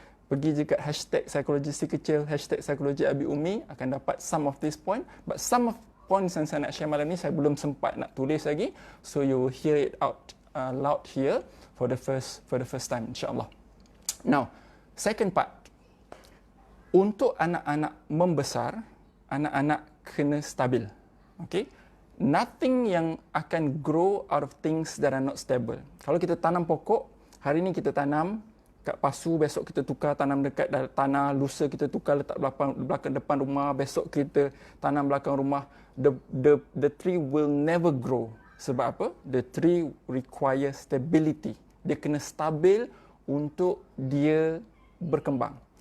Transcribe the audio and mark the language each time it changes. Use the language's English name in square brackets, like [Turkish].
[Malay] Pergi je kat hashtag psikologi si kecil, hashtag psikologi Abi Umi, akan dapat [English] some of this point. But some of points [Malay] yang saya nak share malam ni, saya belum sempat nak tulis lagi. [English] So you will hear it out loud here for the first time, insyaAllah. Now, second part. [Malay] Untuk anak-anak membesar, anak-anak kena stabil. [English] Okay? Nothing [Malay] yang akan [English] grow out of things that are not stable. [Malay] Kalau kita tanam pokok, hari ni kita tanam kat pasu, besok kita tukar tanam dekat tanah, lusa kita tukar letak belakang depan rumah, besok kita tanam belakang rumah. [English] The tree will never grow. [Malay] Sebab apa? [English] The tree require stability. [Malay] Dia kena stabil untuk dia berkembang.